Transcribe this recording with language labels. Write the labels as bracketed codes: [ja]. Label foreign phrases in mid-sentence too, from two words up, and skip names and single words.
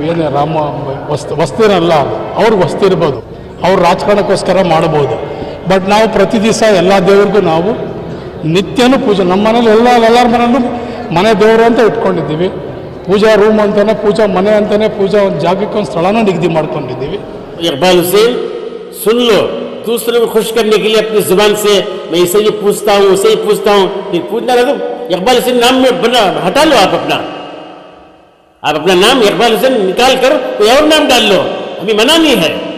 [kn] ಏನೇ ರಾಮ ವಸ್ತಿರಲ್ಲ, ಅವ್ರಿಗೆ ವಸ್ತಿ ಇರ್ಬೋದು, ಅವ್ರು ರಾಜಕಾರಣಕ್ಕೋಸ್ಕರ ಮಾಡ್ಬೋದು. ಬಟ್ ನಾವು ಪ್ರತಿ ದಿವಸ ಎಲ್ಲ ದೇವ್ರಿಗೂ ನಾವು ನಿತ್ಯನೂ ಪೂಜೆ, ನಮ್ಮ ಮನೇಲಿ ಎಲ್ಲರ ಮನೆಯಲ್ಲೂ ಮನೆ ದೇವರು ಅಂತ ಇಟ್ಕೊಂಡಿದ್ದೀವಿ. ಪೂಜಾ ರೂಮ್ ಅಂತಲೇ, ಪೂಜಾ ಮನೆ ಅಂತಲೇ, ಪೂಜಾ ಒಂದು ಜಾಗಕ್ಕೆ ಒಂದು ಸ್ಥಳನೂ ನಿಗದಿ ಮಾಡ್ಕೊಂಡಿದ್ದೀವಿ. [hi] इकबाल हुसैन सुन लो, दूसरों को खुश करने के लिए अपनी जुबान से मैं इसे ही पूछता हूँ, उसे ही पूछता हूँ, फिर पूछना लगा इकबाल हुसैन नाम में बना हटा लो। आप अपना नाम इकबाल हुसैन निकाल कर कोई और नाम डाल लो। अभी मना नहीं है।